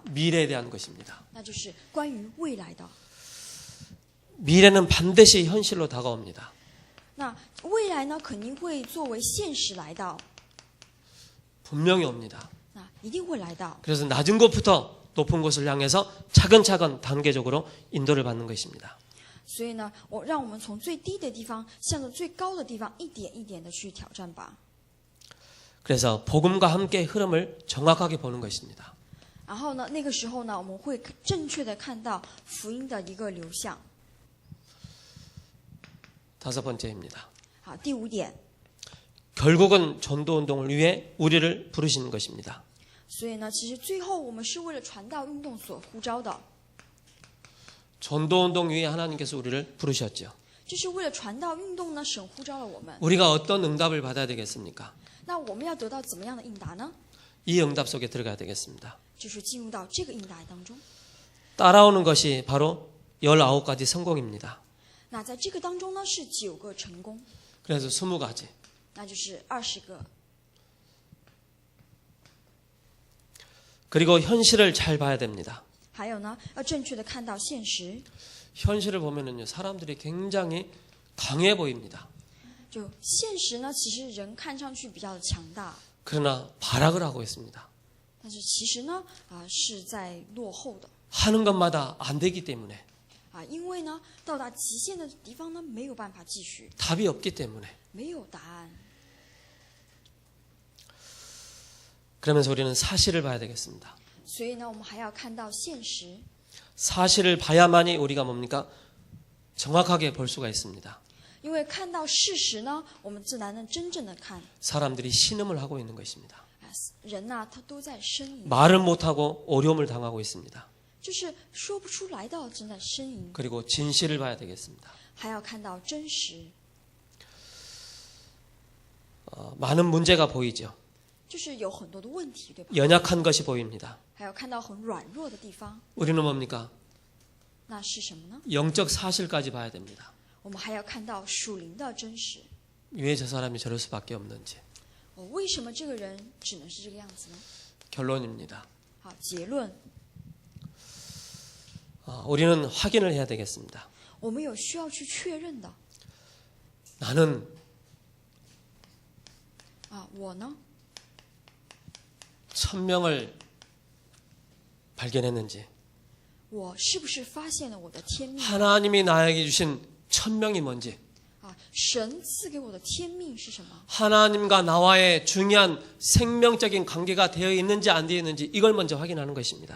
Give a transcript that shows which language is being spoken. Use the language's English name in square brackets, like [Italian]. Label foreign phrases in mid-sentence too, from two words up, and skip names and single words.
[Korean] 미래에 대한 것입니다. [Chinese] 那就是关于未来的。 [Korean] 미래는 반드시 현실로 다가옵니다. [Chinese] 那未来呢，肯定会作为现实来到， [Korean] 분명히 옵니다. [Chinese] 那一定会来到。 [Korean] 그래서 낮은 곳부터 높은 곳을 향해서 차근차근 단계적으로 인도를 받는 것입니다. [Chinese] 所以呢，让我们从最低的地方向着最高的地方一点一点的去挑战吧。 [Korean] 그래서 복음과 함께 흐름을 정확하게 보는 것입니다. [Chinese] 然后呢，那个时候呢，我们会正确的看到福音的一个流向。 [Korean] 다섯 번째입니다. [Chinese] 好，第5点， [Korean] 결국은 전도운동을 위해 우리를 부르시는 것입니다. [Chinese] 所以呢，其实最后我们是为了传道运动所呼召的， [Korean] 전도운동 위해 하나님께서 우리를 부르셨죠. [Chinese] 就是为了传道运动呢，神呼召了我们。 [Korean] 우리가 어떤 응답을 받아야 되겠습니까? [Chinese] 那我们要得到怎么样的应答呢？ [Korean] 이 응답 속에 들어가야 되겠습니다. [Chinese] 就是进入到这个应答当中。 [Korean] 따라오는 것이 바로 19가지 성공입니다. [Chinese] 那在这个当中呢，是9个成功， [Korean] 그래서 20가지. [Chinese] 那就是20个。 [Korean] 그리고 현실을 잘 봐야 됩니다. [Chinese] 还有呢，要正确的看到现实。 [Korean] 현실을 보면은요, 사람들이 굉장히 강해 보입니다. [Chinese] 就现实呢，其实人看上去比较的强大， [Korean] 그러나 발악을 하고 있습니다. [Chinese] 但是其实呢，是在落后的 [Korean] 하는 것마다 안 되기 때문에, [Chinese] 因为呢，到达极限的地方呢，没有办法继续， [Korean] 답이 없기 때문에. [Chinese] 没有答案。 [Korean] 그러면서 우리는 사실을 봐야 되겠습니다. [Chinese] 所以呢，我们还要看到现实。 [Korean] 사실을 봐야만이 우리가 뭡니까? 정확하게 볼 수가 있습니다. [Chinese] 因为看到事实呢，我们自然能真正的看。 [Korean] 사람들이 신음을 하고 있는 것입니다. [Chinese] 人呐，他都在呻吟， [Korean] 말을 못하고 어려움을 당하고 있습니다. [Chinese] 就是说不出来的，正在呻吟。 [Korean] 그리고 진실을 봐야 되겠습니다. [Chinese] 还要看到真实， [Korean] 많은 문제가 보이죠. [Chinese] 就是有很多的问题，对吧？ [Korean] 연약한 것이 보입니다. [Chinese] 还要看到很软弱的地方， [Korean] 우리는 뭡니까? [Chinese] 那是什么呢？ [Korean] 영적 사실까지 봐야 됩니다. [Chinese] 我们还要看到属灵的真实。 [Korean] 왜 저 사람이 저럴 수밖에 없는지. [Chinese] 为什么这个人只能是这个样子呢？ [Korean] 결론입니다. [Chinese] 好，结论， [Korean] 우리는 확인을 해야 되겠습니다. [Chinese] 我们有需要去确认的。 [Korean] 나는 [Chinese] 我呢， [Korean] 천명을 발견했는지, [Chinese] 我是不是发现了我的天命？ [Korean] 하나님이 나에게 주신 천명이 뭔지, [Chinese] 神赐给我的天命是什么？ [Korean] 하나님과 나와의 중요한 생명적인 관계가 되어 있는지 안 되어 있는지 이걸 먼저 확인하는 것입니다.